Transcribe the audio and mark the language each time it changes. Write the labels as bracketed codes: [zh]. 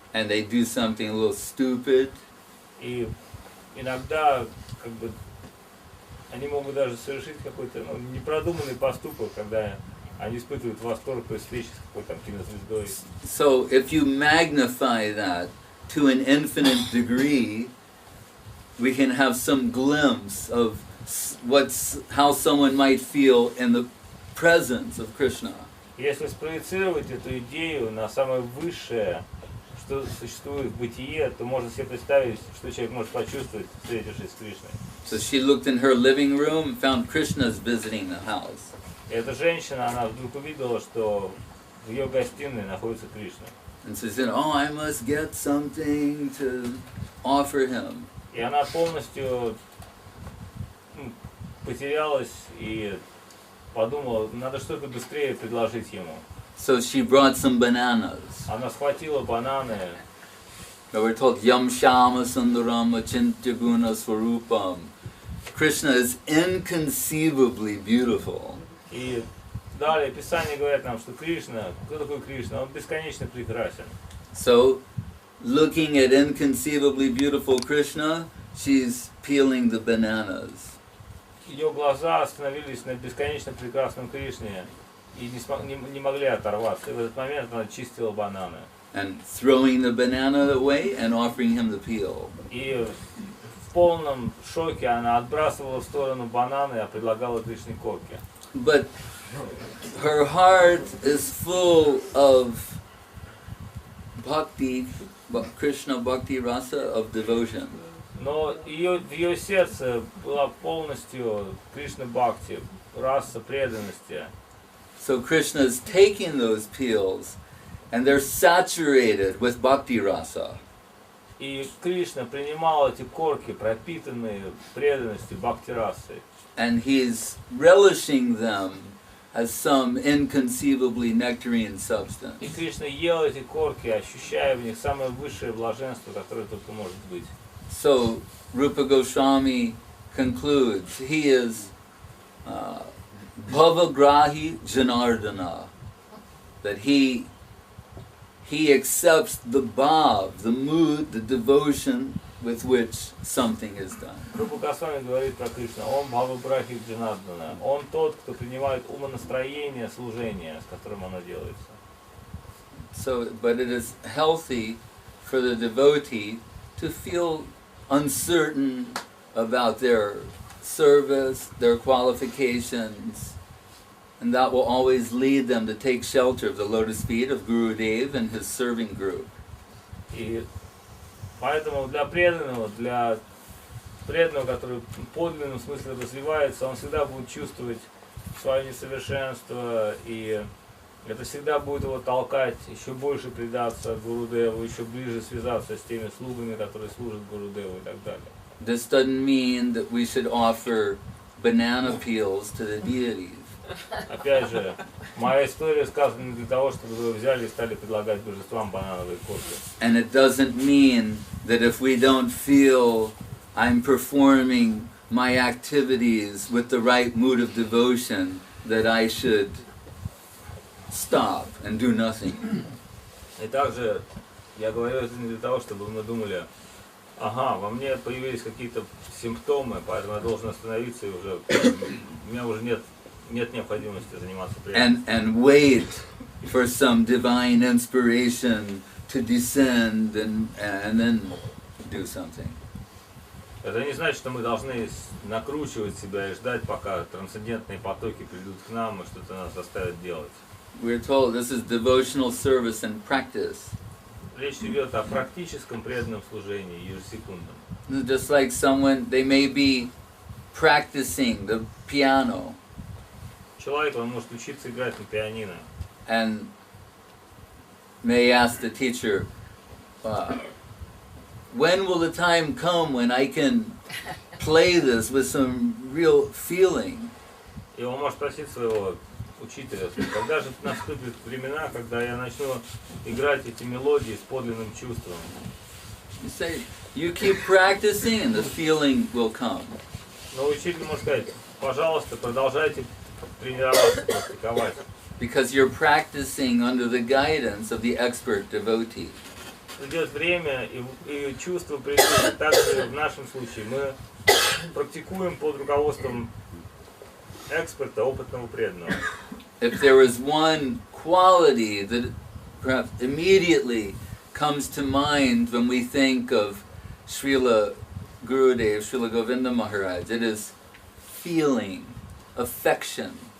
[en] and they do something a little stupid, [ru] И иногда как бы они могут даже совершить какой-то непродуманный поступок, когда они испытывают восторг при встрече с какой-то кинозвездой. [en] So if you magnify that to an infinite degree, we can have some glimpse of how someone might feel in the presence of Krishna. [ru] Если спроецировать эту идею на самое высшее, что существует в бытие, то можно себе представить, что человек может почувствовать, встретившись с Кришной. [en] So she looked in her living room and found Krishna's visiting the house. [ru] И эта женщина, она вдруг увидела, что в ее гостиной находится Кришна. [en] And she said, "Oh, I must get something to offer him." [ru] И она полностью потерялась и подумала, надо что-то быстрее предложить ему. [en] So she brought some bananas. [ru] Она схватила бананы. [en] They were told, [sa] "Yam Shama Sundaram Achintya Guna Swarupam." [en] Krishna is inconceivably beautiful. [ru] И далее Писание говорит нам, что Кришна, кто такой Кришна? Он бесконечно прекрасен. [en] So, looking at inconceivably beautiful Krishna, she's peeling the bananas. [ru] Ее глаза остановились на бесконечно прекрасном Кришне и не могли оторваться. И в этот момент она чистила бананы. [en] And throwing the banana away and offering him the peel. [ru] И в полном шоке она отбрасывала в сторону бананы, а предлагала Кришне корки. [en] But her heart is full of bhakti, Krishna bhakti rasa, of devotion. [ru] Но в ее сердце была полностью Кришна бхакти, раса преданности. [en] So Krishna is taking those peels and they're saturated with bhakti rasa. [ru] И Кришна принимал эти корки, пропитанные преданностью бхакти расы. [en] And he's relishing them as some inconceivably nectarine substance. [ru] И Кришна ел эти корки, ощущая в них самое высшее блаженство, которое только может быть. [en] So Rupa Goswami concludes, he is Bhavagrahi Janardana, that he accepts the bhav, the mood, the devotion with which something is done. [ru] Рупа Госвами говорит про Кришну. Он Бхавабрахи Джанардана. Он тот, кто принимает умонастроение служения, с которым оно делается. [en] So, but it is healthy for the devotee to feel uncertain about their service, their qualifications, and that will always lead them to take shelter of the lotus feet of Gurudev and his serving group. [ru] И поэтому для преданного, который в подлинном смысле развивается, он всегда будет чувствовать свое несовершенство, и это всегда будет его толкать еще больше предаться Гурудеву, еще ближе связаться с теми слугами, которые служат Гурудеву и так далее. [en] This doesn't mean that we should offer banana peels to the deities. [ru] Опять же, моя история сказана не для того, чтобы вы взяли и стали предлагать божествам банановые кофе. [en] And it doesn't mean that if we don't feel I'm performing my activities with the right mood of devotion, that I should stop and do nothing. [ru] И также я говорю это не для того, чтобы мы думали, ага, во мне появились какие-то симптомы, поэтому я должен остановиться, и уже у меня уже нет необходимости заниматься преданным. [en] And wait for some divine inspiration to descend and then do something. [ru] Это не значит, что мы должны накручивать себя и ждать, пока трансцендентные потоки придут к нам и что-то нас заставят делать. [en] We're told this is devotional service and practice. [ru] Речь идет о практическом преданном служении, ежесекундном. [en] Just like someone, they may be practicing the piano [ru] Человек, он может учиться играть на пианино. [en] and may ask the teacher, when will the time come when I can play this with some real feeling? [ru] И он может спросить своего учителя, когда же наступят времена, когда я начну играть эти мелодии с подлинным чувством. [en] You say, you keep practicing and the feeling will come. [ru] Но учитель может сказать, пожалуйста, продолжайте тренироваться, практиковать. [en] Because you're practicing under the guidance of the expert devotee. [ru] Придет время, и чувства придут. Также в нашем случае мы практикуем под руководством эксперта, опытного преданного. [en] If there is one quality that perhaps immediately comes to mind when we think of Srila Gurudev, Srila Govinda Maharaj, it is feeling, affection.